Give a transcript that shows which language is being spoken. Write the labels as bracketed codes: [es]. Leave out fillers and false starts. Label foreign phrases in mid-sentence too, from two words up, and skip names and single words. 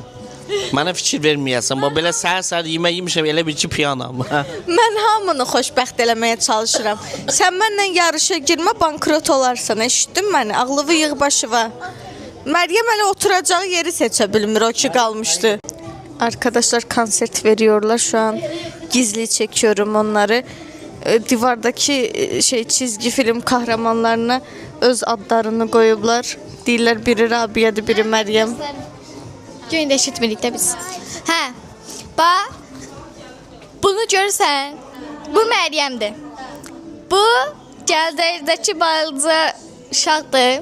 [az] Mənə fikir verməyəsən. Belə səhər-səhər yemək yemişəm, elə bir ki, piyanam. Mən hamını xoşbəxt eləməyə çalışıram. Sən mənlə yarışa girmə, bankrot olarsan. Eşitdin məni? Ağlıvı yığ başıva. Məryəm hələ oturacağı yeri seçə bilmir, o ki qalmışdı. [tr] Arkadaşlar konsert veriyorlar şu an. Gizli çekiyorum onları. Divardaki çizgi film kahramanlarına öz adlarını koyublar. [az] Deyirlər biri Rabia'dır, biri Məryəm. Göyündə eşitmirik də biz. Hə. Bax. Bunu görürsən. Bu Məryəmdir. Bu Gəldəyirdəki balaca uşaqdır.